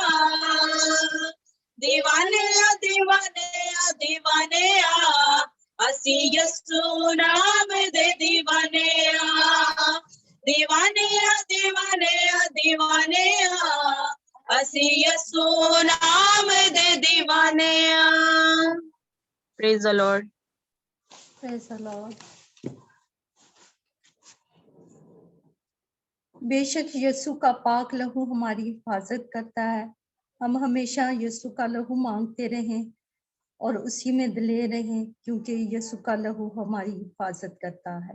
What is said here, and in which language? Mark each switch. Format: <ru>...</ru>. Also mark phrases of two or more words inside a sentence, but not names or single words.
<pa>دیوانے دیوانے دیوانے اسی یسو نام دے دیوانے دیوانے دیوانے دیوانے اسی یسو نام دے دیوانے</pa> <en>Praise the Lord Praise the Lord.</en> <ur>بے شک یسوع کا پاک لہو ہماری حفاظت کرتا ہے. ہم ہمیشہ یسوع کا لہو مانگتے رہیں اور اسی میں دلیر رہیں کیونکہ یسوع کا لہو ہماری حفاظت کرتا ہے.</ur>